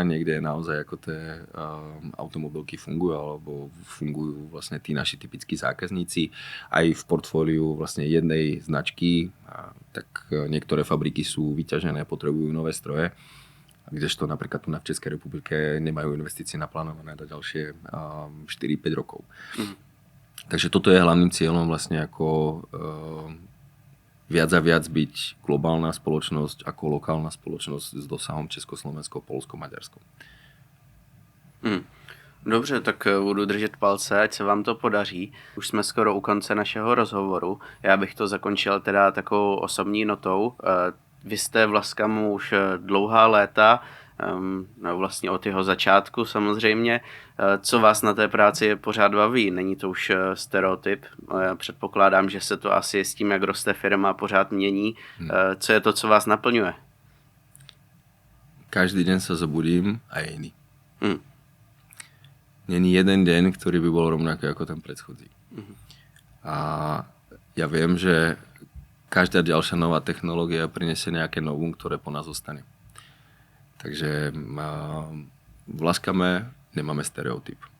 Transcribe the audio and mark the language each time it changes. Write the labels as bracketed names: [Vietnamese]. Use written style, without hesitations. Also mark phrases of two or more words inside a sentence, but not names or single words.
[Slovak] Niekde je naozaj ako tie automobilky fungujú, alebo fungujú vlastne tí naši typickí zákazníci aj v portfóliu vlastne jednej značky, tak niektoré fabriky sú vyťažené, potrebujú nové stroje, kdežto napríklad tu v Českej republike nemajú investície naplánované na ďalšie 4-5 rokov. Takže toto je hlavným cieľom vlastne ako viac a viac byť globálna spoločnosť ako lokálna spoločnosť s dosahom Československo, Polsko, Maďarsko. [Czech] Dobře, tak budu držet palce, ať se vám to podaří. Už jsme skoro u konce našeho rozhovoru. Já bych to zakončil teda takovou osobní notou. Vy jste v Laskamu už dlouhá léta, vlastně od jeho začátku samozřejmě. Co vás na té práci pořád baví? Není to už stereotyp? Já předpokládám, že se to asi s tím, jak roste firma, pořád mění. Co je to, co vás naplňuje? [Slovak] Každý deň sa zobudím a je iný. Není jeden deň, ktorý by bol rovnaký ako ten predchodzí. A ja viem, že každá ďalšia nová technológia prinesie nejaké novum, ktoré po nás zostane. Takže v Laskame nemáme stereotyp.